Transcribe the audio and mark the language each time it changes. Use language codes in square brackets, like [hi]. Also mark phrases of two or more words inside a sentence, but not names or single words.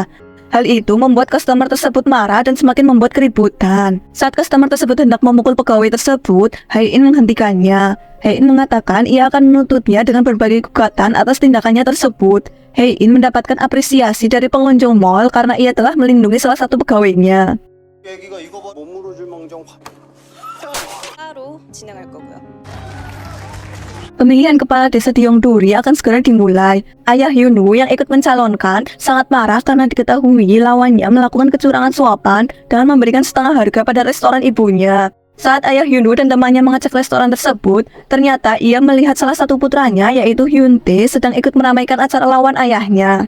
[id] Hal itu membuat customer tersebut marah dan semakin membuat keributan. Saat customer tersebut hendak memukul pegawai tersebut, Hye-in menghentikannya. Hye-in mengatakan ia akan menuntutnya dengan berbagai gugatan atas tindakannya tersebut. Hye-in mendapatkan apresiasi dari pengunjung mall karena ia telah melindungi salah satu pegawainya. [ko] 애기가 이거 봐 못 물어줄 망정 따로 진행할 거고요. [id] Pemilihan kepala desa di Yongduri akan segera dimulai. Ayah Yunwoo yang ikut mencalonkan sangat marah karena diketahui lawannya melakukan kecurangan suapan dengan memberikan setengah harga pada restoran ibunya. Saat ayah Hyunwoo dan temannya mengecek restoran tersebut, ternyata ia melihat salah satu putranya yaitu Hyuntae sedang ikut meramaikan acara lawan ayahnya.